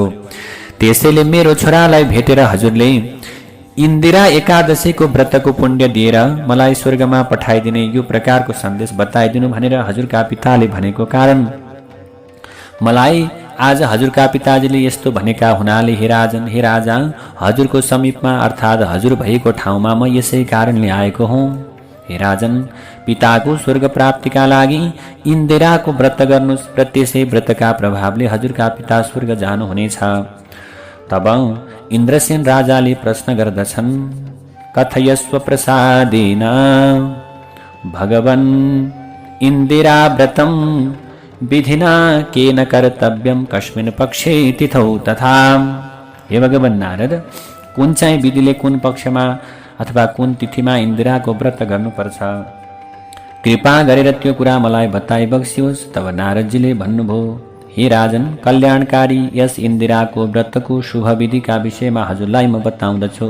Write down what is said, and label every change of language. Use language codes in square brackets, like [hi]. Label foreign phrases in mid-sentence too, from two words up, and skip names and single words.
[ne] त्यसैले मेरो छोरालाई भेटेर हजुरले इन्दिरा एकादशीको व्रतको पुण्य दिएर मलाई स्वर्गमा पठाइदिने यो प्रकारको सन्देश बताइदिनु भनेर हजुरका पिताले भनेको कारण मलाई आज हजुरका पिताजीले यस्तो भनेका हुनाले, हे राजन, हे राजा, हजुरको समीपमा अर्थात् हजुर भएको ठाउँमा म यसै कारणले आएको हुँ। हे राजन, पिताको स्वर्ग प्राप्तिका लागि इन्दिराको व्रत गर्नुस् र त्यसै व्रतका प्रभावले हजुरका पिता स्वर्ग जानुहुनेछ। तब इन्द्रसेन राजाले प्रश्न गर्दछन्, [sa] कथयस्व प्रसादेन भगवन् इन्दिरा व्रतं विधिना केन कर्तव्यं कस्मिन् पक्षे तिथौ तथा। [ne] हे भगवान नारद, कुन चाहिँ विधिले कुन पक्षमा अथवा कुन तिथिमा इन्दिराको व्रत गर्नुपर्छ, कृपा गरेर त्यो कुरा मलाई बताइबक्स्योस्। तब नारदजीले भन्नुभयो, हे राजन, कल्याणकारी यस इन्दिराको व्रतको शुभ विधिका विषयमा हजुरलाई म बताउँदछु।